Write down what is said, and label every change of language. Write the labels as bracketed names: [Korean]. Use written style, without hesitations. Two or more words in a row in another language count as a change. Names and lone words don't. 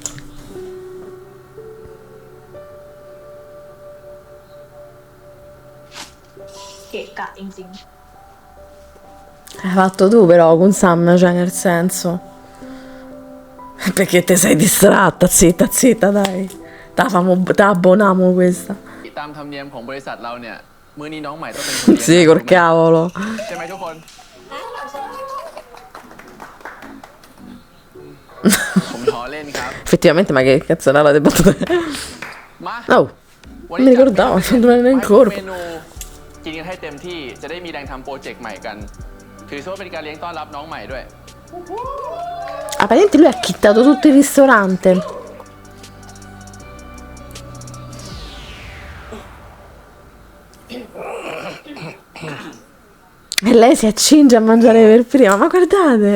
[Italian] Che cà, in Hai fatto tu però con Sam, cioè nel senso. Perché te sei distratta, zitta, dai. Te abboniamo questa. [Thai] ตามธรรมเนียมของบริษัทเราเนี่ยมื้อนี้น้องใหม่ต้องเป็นคนเลี้ยง [Italian] Sì, col cavolo. [Thai] ใช่ไหมทุกคน ผมขอเล่นครับ [Italian] Effettivamente, ma che cazzonata di battute. [Thai] มา [Italian] Oh, [Thai] วัน [Italian] non [Thai] นี้ [Italian] mi ricordavo, non me ne [Thai] เม [Italian] accorgo. [Thai] นูกินกันให้เต็มที่จะได้มีแรงทำโปรเจกต์ใหม่กัน ถือซะว่าเป็นการเลี้ยงต้อนรับน้องใหม่ด้วย [Italian] Apparentemente lui ha chittato tutto il ristorante. E lei si accinge a mangiare per prima, ma guardate!